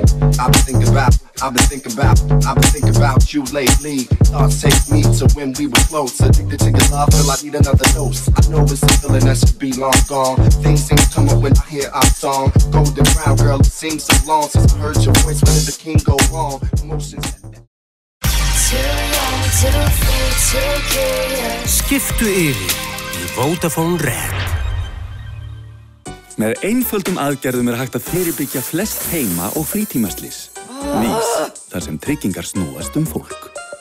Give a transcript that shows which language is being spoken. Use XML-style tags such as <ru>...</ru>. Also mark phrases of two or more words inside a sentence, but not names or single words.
<en>I've been thinking about you lately. Thoughts take me to when we were close. Addicted to your love, feel I need another dose. I know it's a feeling that should be long gone. Things ain't come up when I hear our song. Golden brown girl, it seems so long since I heard your voice. When did the king go wrong? Emotions.</en> <is>Skiptu yfir í Vodafone Red. Með einföldum aðgerðum hægt að fyrirbyggja flest heima- og frítímaslys. Vís, þar sem tryggingar snúast fólk.</is>